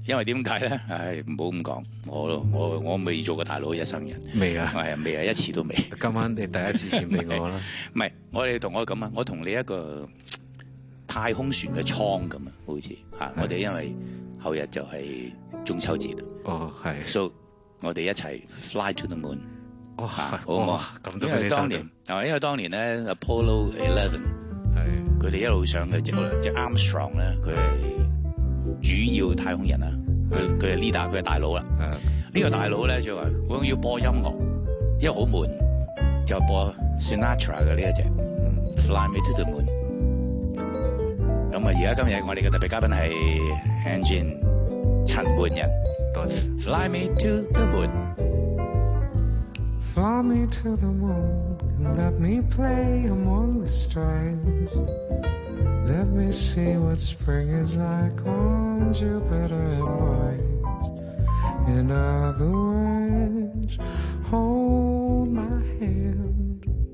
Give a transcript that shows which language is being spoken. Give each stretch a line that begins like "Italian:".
Cantonese: 因為點解咧？唉，唔好咁講，我未做過大佬一生人。未啊？係未啊？一次都未。今晚你第一次獻俾我啦。唔係，我哋同我咁啊，我同你一個太空船嘅艙咁啊，好似嚇。我哋因為後日就係中秋節啦。哦，係。 So 我哋一齊
English: fly to the moon。
Cantonese: 哇、哦，好嘛！因為當年，咧 Apollo 11，佢哋一路上嘅即 Armstrong 咧，佢係主要太空人啦，佢係 leader， 佢係大佬啦。呢、這個大佬咧就話：我要播音樂，因為好悶，就播 Sinatra 嘅呢一隻《Fly Me to the Moon》。咁啊，而家今日我哋嘅特別嘉賓係 Hanjin 陳冠仁，多謝。
English: Fly Me to the Moon。 Fly me to the moon and let me play among the stars. Let me see what spring is like on Jupiter and Mars. In other words, hold my hand.